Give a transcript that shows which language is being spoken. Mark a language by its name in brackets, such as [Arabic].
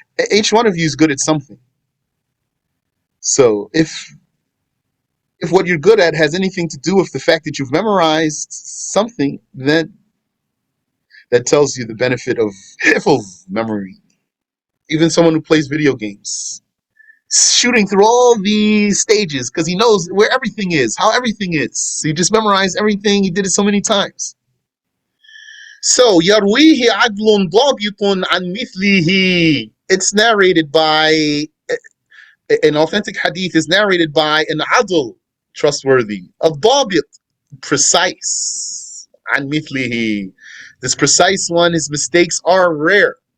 [English] Each one of you is good at something. So if what you're good at has anything to do with the fact that you've memorized something, then that tells you the benefit of memory. Even someone who plays video games, shooting through all these stages because he knows where everything is, how everything is. So he just memorized everything. He did it so many times. [Arabic] So, يرويه عدل ضابط عن مثله. [English] It's narrated by, an authentic hadith is narrated by an adl, trustworthy, a ضابط, precise, [Arabic] عن مثله. [English] This precise one, his mistakes are rare.